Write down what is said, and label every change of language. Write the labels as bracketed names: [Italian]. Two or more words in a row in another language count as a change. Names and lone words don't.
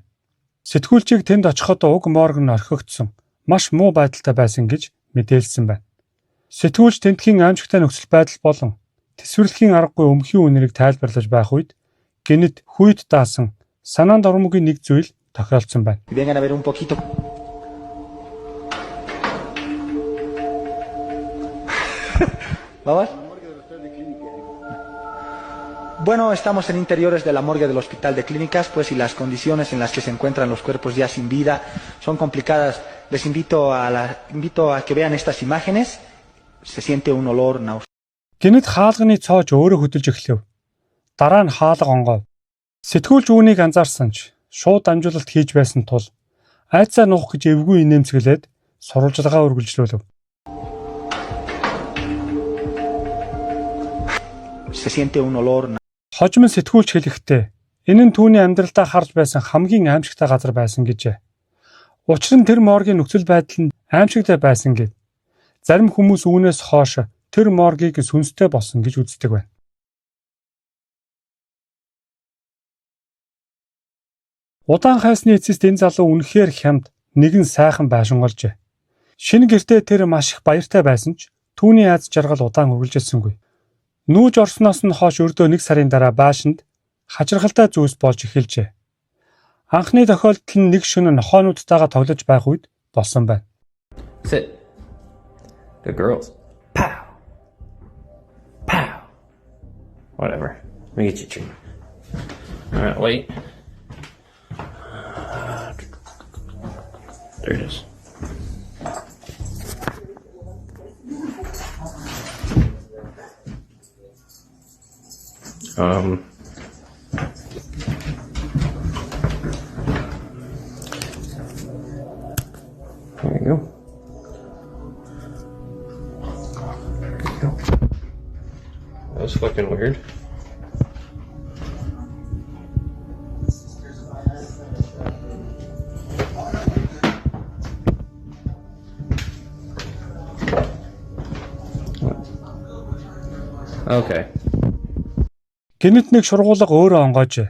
[Mongolian] Сэтгүүлчийг тэнд очиход уг морг нь орхигдсон, маш муу байдалтай байсан гэж мэдээлсэн байна. Сэтгүүлч тентхийн аимшигтай нөхцөл байдал болон тэсвэрлэхийн аргагүй өмхийн үнэрийг тайлбарлаж байх үед гэнэт хүйд даасан санаанд ормогийн нэг зүйл тохиолдсон байна. [Spanish] Bueno, estamos en interiores de la morgue del Hospital de Clínicas, pues y las condiciones en las que se encuentran los cuerpos ya sin vida son complicadas. Les invito a que vean estas imágenes. Se siente un olor nauseabundo. [Mongolian] Гэнэт хаалганы цоож өөрөө хөдөлж эхлэв. Дараа нь хаалга онгов. Сэтгүүлч үүнийг анзаарсан ч шууд дамжуулалт хийж байсан тул айцаа нуух гэж эвгүй инээмсэглээд сурвалжлагаа үргэлжлүүлв. [Spanish] Se siente un olor. [Mongolian] Хожим сэтгүүлч хэлэхдээ энэ нь түүний амьдралдаа харж байсан хамгийн аимшигтай газар байсан гэжээ. Учир нь тэр моргийн нөхцөл байдал нь аимшигтай байсан гэв. Зарим хүмүүс үүнээс хойш тэр моргийг сүнстэй болсон гэж үздэг байна. Удаан хайсны эцэст энэ залуу үнэхээр хямд, нэгэн сайхан байшинголжээ. Шинэ гэртээ тэр маш их баяртай байсан ч түүний аз жаргал удаан үргэлжилсэнгүй. Нүүж орсноос нь хойш өрдөө 1 сарын дараа байшинд хачирхалтай зүйлс болж эхэлжээ. Анхны тохиолдол нь нэг шөнө нохоонуудтайгаа тоглож байх үед болсон байна. [English] Sit. Good girls. Pow. Pow. Whatever. Let me get you a treat. All right, wait. There it is. There you go. There you go. That was fucking weird. Okay. [Mongolian] Гэнэт нэг шургуулга өөрөө онгоожээ.